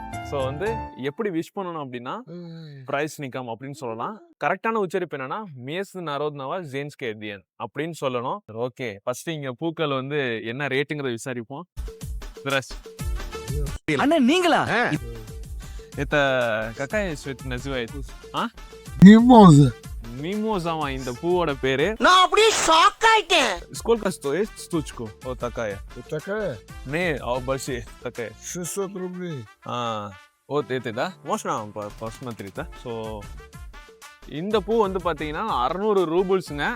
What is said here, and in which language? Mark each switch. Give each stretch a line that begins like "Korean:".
Tamil: So வந்து எப்படி wish பண்ணணும் அப்படின்னா பிரைஸ் நிக்கம் அப்படின்னு சொல்லலாம். கரெக்டான உச்சரிப்பு என்னன்னா மேஸ் நரோத்னவா ஜேன்ஸ்கேதியன் அப்படின்னு சொல்லணும். ஓகே, ஃபர்ஸ்ட் இங்க பூக்கள் வந்து என்ன ரேட்டுங்கிறத விசாரிப்போம். அண்ணா நீங்களா?
Russian: Это какая цвет называется? А? Мимоза. Мимоза,
Tamil: இந்த பூவோட பேரு. நான் அப்படியே ஷாக் ஆயிட்டேன்.
Russian: Сколько стоит штучку? Вот такая. Вот такая? Не, а большие такая. 600 рублей. Вот это, да? Можно посмотреть, да?
Tamil: So இந்த பூ வந்து பாத்தீங்கன்னா 600 ரூபிள்ஸுங்க.